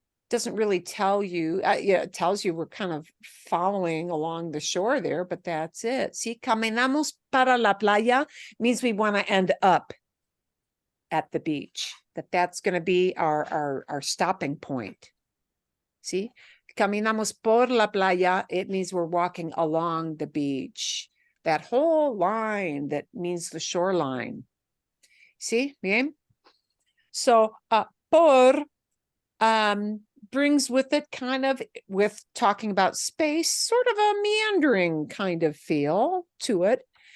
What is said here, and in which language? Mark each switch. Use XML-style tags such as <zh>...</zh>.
<en>Doesn't really tell you. Yeah, it tells you we're kind of following along the shore there, but that's it. See,</en> <es>caminamos para la playa</es> <en>means we want to end up at the beach. That's going to be our stopping point.</en> <es>See, caminamos por la playa.</es> <en>It means we're walking along the beach. That whole line that means the shoreline. See, bien? So, por brings with it kind of, with talking about space, sort of a meandering kind of feel to it.</en>